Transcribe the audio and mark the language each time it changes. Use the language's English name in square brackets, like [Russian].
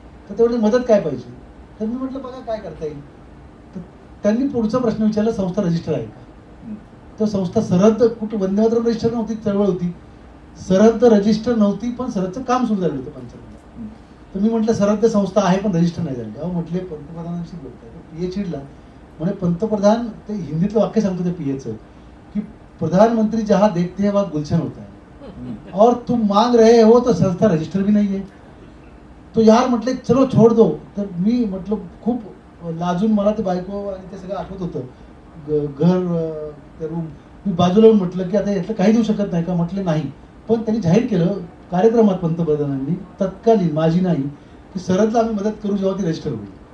[Marathi] तर तेवढी मदत काय पाहिजे. तर मी म्हटलं बघा काय करता येईल. तर त्यांनी पुढचा प्रश्न विचारला, संस्था रजिस्टर आहे का. तर संस्था सरहद्द कुठं, वंदे मातरम रजिस्टर नव्हती, चळवळ होती, सरहद्द रजिस्टर नव्हती, पण सरहद्दचं काम सुरू झालं होतं 95. तर मी म्हटलं सरहद्द संस्था आहे पण रजिस्टर नाही झाली. अहो म्हटले पंतप्रधानांशी बोलताय. पीए चिडला, म्हणे पंतप्रधान, ते हिंदीतलं वाक्य सांगतो ते पीएचं, की [Hindi] प्रधानमंत्री जहां देखते हैं वहां गुलशन होता है और तुम मांग रहे हो तो संस्था रजिस्टर भी नहीं है. तो यार म्हटले चलो छोड़ दो. [Marathi] तर मी म्हटलं खूप लाजून, मला ते बायको आणि ते सगळं आठवत होतं, घर ते रूम. मी बाजूला येऊन म्हटलं की आता यातलं काही देऊ शकत नाही का. म्हटले नाही. पण त्यांनी जाहीर केलं कार्यक्रमात पंतप्रधानांनी, तत्कालीन, माझी नाही, की सरहद्दला आम्ही मदत करू जेव्हा ती रजिस्टर होईल.